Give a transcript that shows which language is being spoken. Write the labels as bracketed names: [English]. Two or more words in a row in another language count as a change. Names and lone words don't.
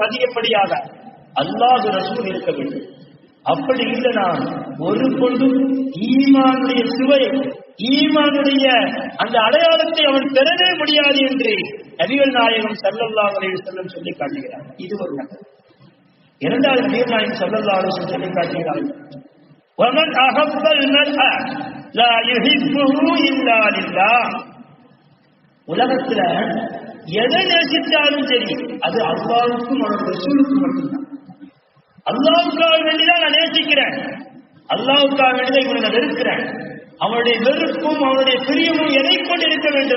[Tamil] அதிகப்படியாக அல்லாஹ் ரசூல் இருக்க வேண்டும். அப்படி இல்லைனா ஒரு பொழுதும் ஈமானுடைய சுவை, ஈமானுடைய அந்த அடையாளத்தை அவன் பெறவே முடியாது என்று நபிகள் நாயகம் [Arabic] صلى الله عليه وسلم [Tamil] சொல்லி காட்டுகிறார். இது ஒரு நகர். இரண்டாவது நபிகள் நாயகம் [Arabic] صلى الله عليه وسلم [Tamil] சொல்லி காட்டுகிறார்கள், [Arabic] وَمَنْ أَحَبَّ الْمَرْءَ لَا يُحِبُّهُ إِلَّا لِلَّهِ. [Tamil] உலகத்துல எதை நேசித்தாலும் சரி அது அல்லாஹ்வுக்கும் அவருடைய ரசூலுக்கும் மட்டும்தான். அல்லாஹ்வுக்காக வேண்டிதான் நான் நேசிக்கிறேன், அல்லாஹ்வுக்காக வேண்டிதான் இவனை நான் வெறுக்கிறேன். அவனுடைய வெறுப்பும் அவனுடைய பிரியமும் எதை கொண்டு இருக்க வேண்டும்?